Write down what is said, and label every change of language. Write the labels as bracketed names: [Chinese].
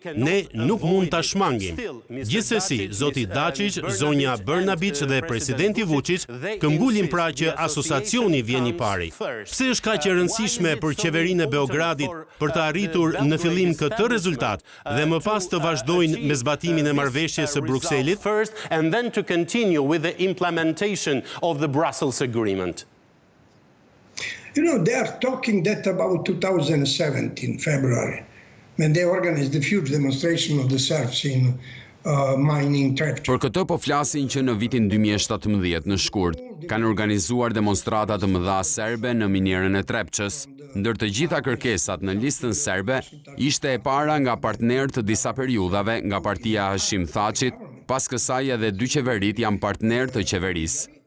[Albanian] Ne nuk mund ta shmangim. Gjithsesi, Zoti Dačić, zonja Brnabić dhe presidenti Vuçić këmbgulin pra që asociacioni vjen i pari. Pse është kaq e rëndësishme për qeverinë e Beogradit për të arritur në fillim këtë rezultat dhe më pas të vazhdojnë me zbatimin e marrëveshjes së Brukselit? [English] First, and then to continue with the implementation of the Brussels Agreement. They are talking that about 2017, February, when they organized the huge demonstration of the Serbs in mining trapture. [Albanian] Për këtë po flasin që në vitin 2017 në shkurt kanë organizuar demonstrata të mëdha serbe në minierën e Trepçës, ndër të gjitha kërkesat në listën serbe ishte e para nga partnerë të disa periudhave nga partia Hashim Thaçit, pas kësaj edhe dy qeverit janë partnerë të qeverisë.